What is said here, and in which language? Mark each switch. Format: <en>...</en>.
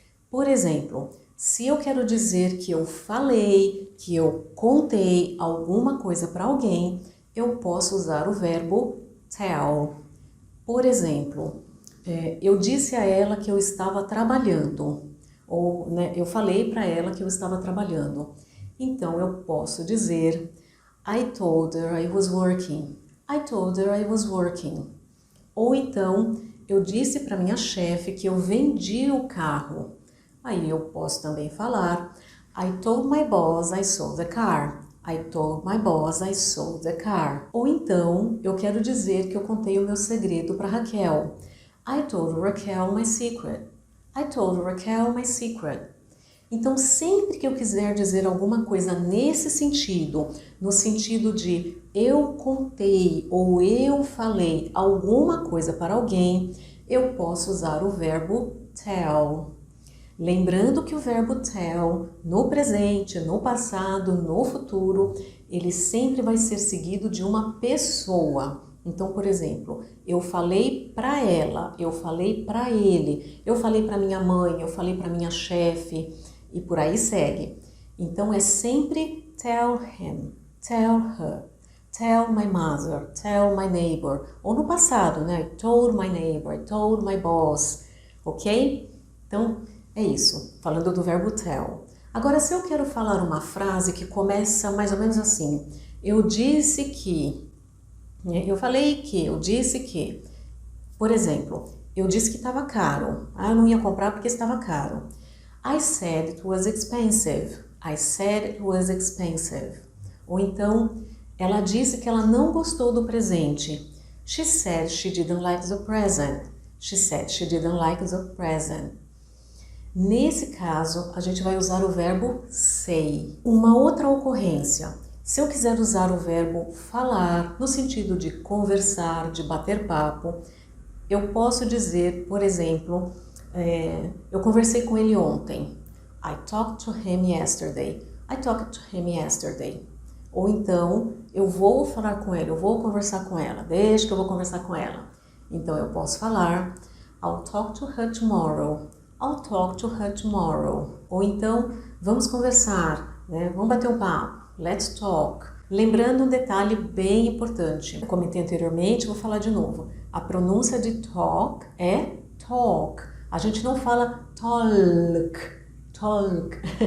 <pt>Por exemplo, se eu quero dizer que eu falei, que eu contei alguma coisa para alguém, eu posso usar o verbo tell. Por exemplo, eu disse a ela que eu estava trabalhando, ou eu falei para ela que eu estava trabalhando. Então eu posso dizer</pt> <en>I told her I was working. I told her I was working.</en> <pt>Ou então, eu disse para minha chefe que eu vendi o carro. Aí eu posso também falar</pt> <en>I told my boss I sold the car. I told my boss I sold the car.</en> <pt>Ou então, eu quero dizer que eu contei o meu segredo para Raquel.</pt> <en>I told Raquel my secret. I told Raquel my secret.</en> <pt>Então, sempre que eu quiser dizer alguma coisa nesse sentido, no sentido de eu contei ou eu falei alguma coisa para alguém, eu posso usar o verbo tell. Lembrando que o verbo tell, no presente, no passado, no futuro, ele sempre vai ser seguido de uma pessoa. Então, por exemplo, eu falei para ela, eu falei para ele, eu falei para minha mãe, eu falei para minha chefe e por aí segue. Então, é sempre</pt> <en>tell him, tell her, tell my mother, tell my neighbor.</en> <pt>Ou no passado, né?</pt> <en>I told my neighbor, I told my boss, ok?</en> <pt>Então, é isso, falando do verbo tell. Agora, se eu quero falar uma frase que começa mais ou menos assim, eu disse que, eu falei que, eu disse que, por exemplo, eu disse que estava caro, eu não ia comprar porque estava caro.</pt> <en>I said it was expensive, I said it was expensive.</en> <pt>Ou então, ela disse que ela não gostou do presente.</pt> <en>She said she didn't like the present. She said she didn't like the present.</en> <pt>Nesse caso, a gente vai usar o verbo say. Uma outra ocorrência, se eu quiser usar o verbo falar, no sentido de conversar, de bater papo, eu posso dizer, por exemplo, eu conversei com ele ontem.</pt> <en>I talked to him yesterday. I talked to him yesterday.</en> <pt>Ou então, eu vou falar com ele, eu vou conversar com ela, deixa que eu vou conversar com ela. Então, eu posso falar</pt> <en>I'll talk to her tomorrow. I'll talk to her tomorrow.</en> <pt>Ou então, vamos conversar, né? Vamos bater um papo.</pt> <en>Let's talk.</en> <pt>Lembrando um detalhe bem importante. Eu comentei anteriormente, vou falar de novo. A pronúncia de talk é talk. A gente não fala talk, talk.</pt>